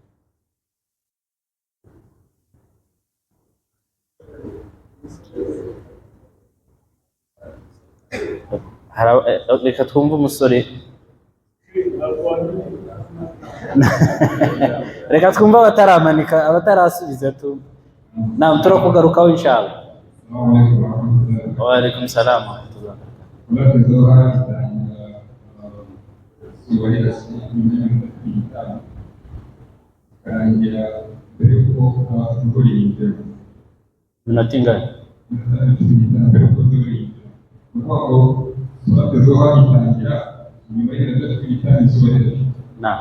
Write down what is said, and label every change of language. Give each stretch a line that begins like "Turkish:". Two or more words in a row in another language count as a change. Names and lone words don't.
Kinyarwanda: Reka twumve umusore. Reka twumve abataramanika, abatarasubiza tu. Naam, turakugarukaho inshallah.
Arabic: وعليكم السلام ورحمة الله.
Kinyarwanda: Minota ingahe? Naam.